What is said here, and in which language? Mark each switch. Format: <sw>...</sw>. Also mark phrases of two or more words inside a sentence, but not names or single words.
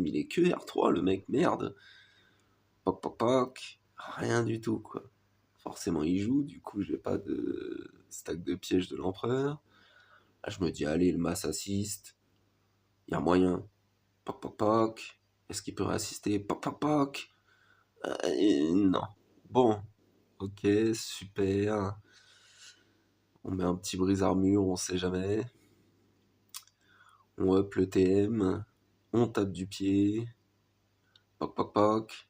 <fr>Il est que R3, le mec, merde. Poc, poc, poc. Rien du tout, quoi. Forcément, il joue, du coup, j'ai pas de stack de piège de l'empereur. Là, je me dis, allez, le</fr> <en>mass assist.</en> <fr>Il y a moyen. Poc, poc, poc. Est-ce qu'il peut réassister? Poc, poc, poc. Non. Bon. Ok, super. On met un petit brise-armure, on sait jamais. On up le TM. On tape du pied. Poc, poc, poc.</fr>